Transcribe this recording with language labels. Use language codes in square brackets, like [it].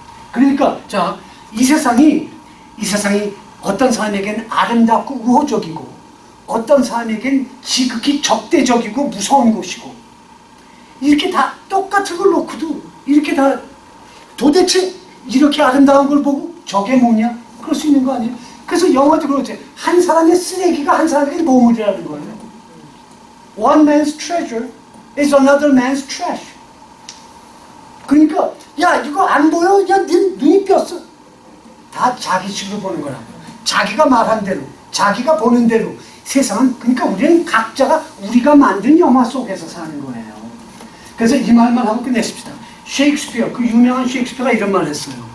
[ko] 그러니까 자, 이 세상이 어떤 사람에게는 아름답고 우호적이고 어떤 사람에겐 지극히 적대적이고 무서운 곳이고 이렇게 다 똑같은 걸 놓고도 이렇게 다 도대체 이렇게 아름다운 걸 보고 저게 뭐냐? 그럴 수 있는 거 아니에요? 그래서 영화도 그렇지. 한 사람의 쓰레기가 한 사람에게 보물이라는 거예요. [en] One man's treasure is another man's trash. [ko] 그러니까 야 이거 안 보여? 야 네 눈이 뼈어. 다 자기 식으로 보는 거라고. 자기가 말한 대로 자기가 보는 대로 세상은 그러니까 우리는 각자가 우리가 만든 영화 속에서 사는 거예요. 그래서 이 말만 하고 끝내십시다. 셰익스피어, 그 유명한 셰익스피어가 이런 말을 했어요.